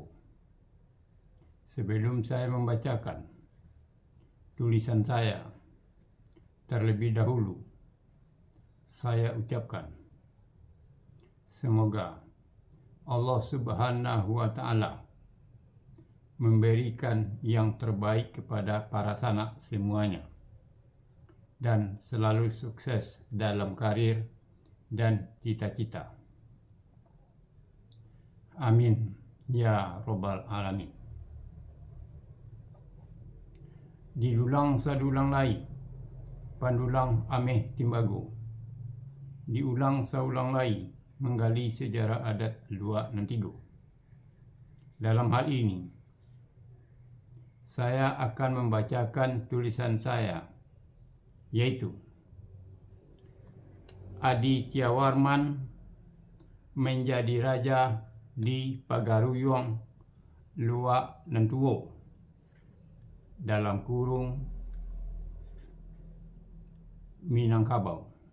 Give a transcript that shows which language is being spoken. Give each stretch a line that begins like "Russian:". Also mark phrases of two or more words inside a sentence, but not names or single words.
Indonesian: Sebelum saya membacakan tulisan saya, terlebih dahulu saya ucapkan semoga Allah
Arabic: سبحانه وتعالى
Indonesian: memberikan yang terbaik kepada para sanak semuanya dan selalu sukses dalam karir dan cita-cita.
Arabic: آمين يا رب العالمين.
Minangkabau: Didulang sadulang lai, pandulang ameh timbago. Diulang saulang lai, menggali sejarah adat Luak Nantigo.
Indonesian: Dalam hal ini, saya akan membacakan tulisan saya, yaitu Adi Tiawarman menjadi raja di Pagaruyung Luak Nantuo, dalam kurung Minangkabau.